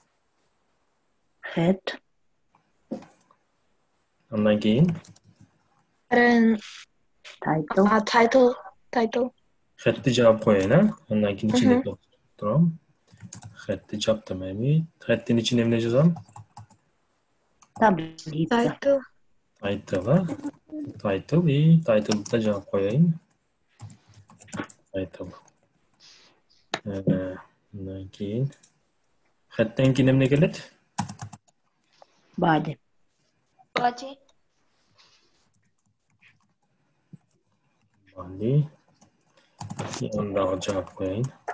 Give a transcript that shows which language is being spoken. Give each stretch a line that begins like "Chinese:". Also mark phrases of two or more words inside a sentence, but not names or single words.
Kyrgyz: Head. Андан кийин Title. хетти жаап коеюн, Андан кийин ичинде турам. Хетти жаптым эми. Хеттин ичине эмне жазам? Title. Title и title да жаап коеюн. Title. Андан кийин хеттен кийин эмне келет? Body. Body. Дагы жаап коеюн.